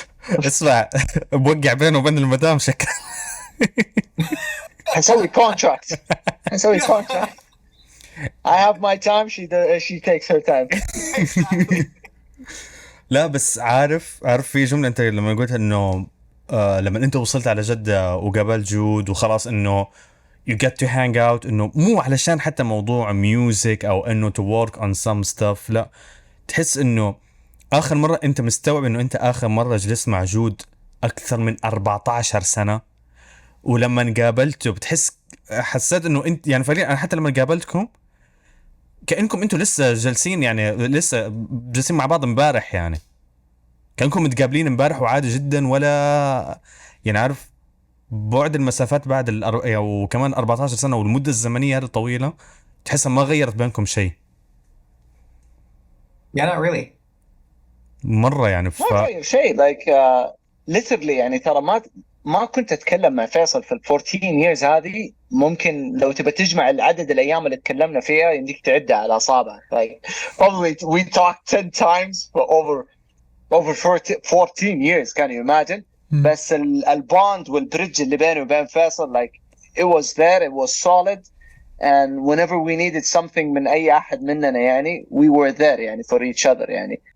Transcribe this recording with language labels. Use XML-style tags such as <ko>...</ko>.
<ar>اسمع بوقع بينه وبين المدام شكل. حنسوي contract. حنسوي contract.</ar> <en>I have my time, she takes her time.</en> <ar>لا بس عارف في جملة انت لما قلت انه لما انت وصلت على جدة وقابلت جود وخلاص انه</ar> <en>you get to hang out,</en> <ar>انه مو علشان حتى موضوع music او انه</ar> <en>to work on some stuff,</en> <ar>لا تحس انه اخر مرة انت مستوعب انه انت اخر مرة جلست مع جود اكثر من 14 سنة, ولما قابلته بتحس حسيت انه انت يعني فعليا انا حتى لما قابلتكم كأنكم انتوا لسه جالسين, يعني لسه جالسين مع بعض امبارح, يعني كأنكم متقابلين امبارح وعادي جدا, ولا يعني عارف بعد المسافات بعد وكمان 14 سنة والمدة الزمنية هذه الطويلة تحسها ما غيرت بينكم شيء.</ar> <en>Yeah, not really.</en> <ar>مرة يعني ما غير شيء</ar> <en>like literally</en> <ar>يعني ترى ما كنت أتكلم مع فيصل في 14 years هذه. ممكن لو تبى تجمع العدد الأيام اللي تكلمنا فيها يمديك تعدها على أصابعك.</ar> <en>Like probably we talked 10 times for over 14 years, can you imagine?</en> <ar>بس البوند والبريدج اللي بيني وبين فيصل</ar> <en>like it was there, it was solid, and whenever we needed something</en> <ar>من أي أحد مننا</ar> <en>يعني we were there يعني for each other يعني.</en>